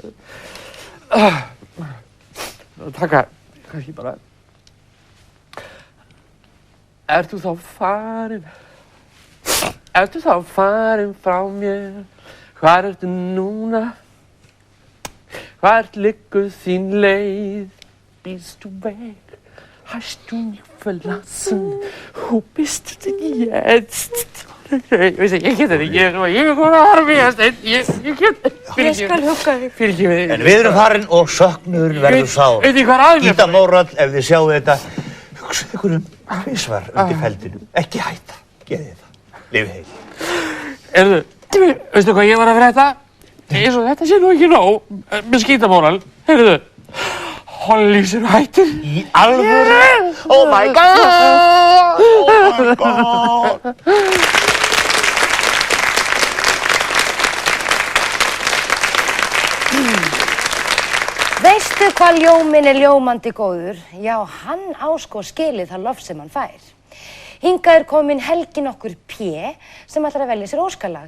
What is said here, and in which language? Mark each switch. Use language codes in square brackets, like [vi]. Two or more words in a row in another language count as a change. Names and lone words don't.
[is] Taka, kannski bara... Ertu þá farin frá mér? Hvar ertu núna? Hvert liggur þín leið? [de] Bist du weg? Hast du mich verlassen? Wo bist du jetzt? [is] Ég get þetta ekki, ég er komin að harfið, ég get... Ég skal hugga þig. Fyrirgefið. En við erum farin og söknuðurinn verður sár. Veit þið hvað aðeins? Skítamóral, ef þið sjáu þetta, hugsið ykkur tvisvar undir feldinu. Ekki hætta, gerið það. Lifið heil. Veistu hvað ég var að frétta? Eins og þetta sé nú ekki nóg með Skítamóral. Heyrðu, Hollís eru hættir. Í alvöru? [en] Oh my god! Oh my god! [is] Veistu hvað ljóminn er ljómandi góður? Já, hann á sko skilið það lof sem hann fær. Hingað er komin Helgi nokkur P. sem ætlar að velja sér óskalag.